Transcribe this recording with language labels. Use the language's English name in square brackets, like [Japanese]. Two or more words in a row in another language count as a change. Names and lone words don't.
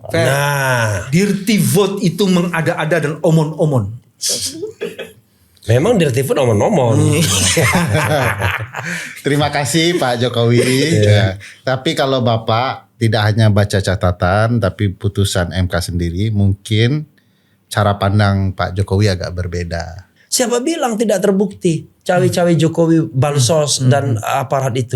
[English] Dirty vote [Indonesian] itu mengada-ada dan omon-omon. Memang [English] dirty vote [Indonesian] omon-omon. Terima kasih Pak Jokowi. Ya. Tapi kalau Bapak tidak hanya baca catatan tapi putusan MK sendiri, mungkin cara pandang Pak Jokowi agak berbeda. Siapa bilang tidak terbukti cawe-cawe Jokowi, bansos dan aparat itu?